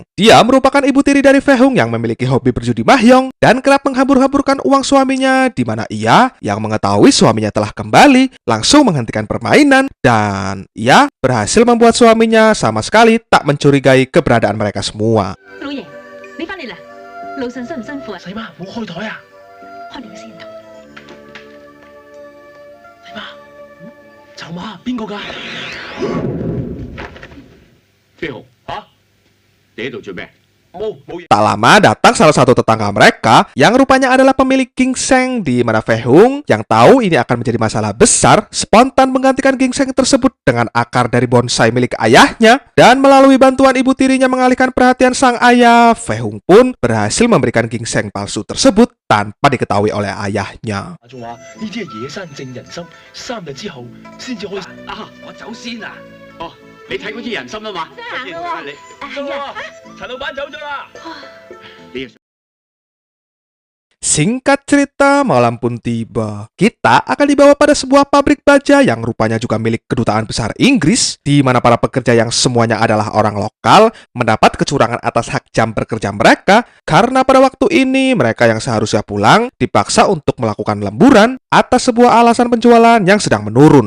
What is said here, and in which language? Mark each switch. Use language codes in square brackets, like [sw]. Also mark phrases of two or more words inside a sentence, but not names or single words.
[id] Dia merupakan ibu tiri dari Feihung yang memiliki hobi berjudi mahjong dan kerap menghambur-hamburkan uang suaminya, di mana ia yang mengetahui suaminya telah kembali langsung menghentikan permainan, dan ia berhasil membuat suaminya sama sekali tak mencurigai keberadaan mereka semua. [yue] 老爺，你翻嚟啦，路上辛唔辛苦啊？細媽，唔好開台啊！開你個先頭。細媽，籌碼邊個㗎？飛鴻嚇，你喺度做咩？冇嘢。 [id] Tak lama datang salah satu tetangga mereka yang rupanya adalah pemilik ginseng, di mana Fei Hung yang tahu ini akan menjadi masalah besar spontan menggantikan ginseng tersebut dengan akar dari bonsai milik ayahnya, dan melalui bantuan ibu tirinya mengalihkan perhatian sang ayah, Fei Hung pun berhasil memberikan ginseng palsu tersebut tanpa diketahui oleh ayahnya. [yue] 仲話呢啲係野山正人參，3日之後先至可以。啊，我走先啊！哦，你睇嗰啲人參啊嘛？行啦喎你哎呀，陳老闆走咗啦。你 [id] Singkat cerita, malam pun tiba. Kita akan dibawa pada sebuah pabrik baja yang rupanya juga milik kedutaan besar Inggris, di mana para pekerja yang semuanya adalah orang lokal mendapat kecurangan atas hak jam bekerja mereka, karena pada waktu ini mereka yang seharusnya pulang dipaksa untuk melakukan lemburan atas sebuah alasan penjualan yang sedang menurun.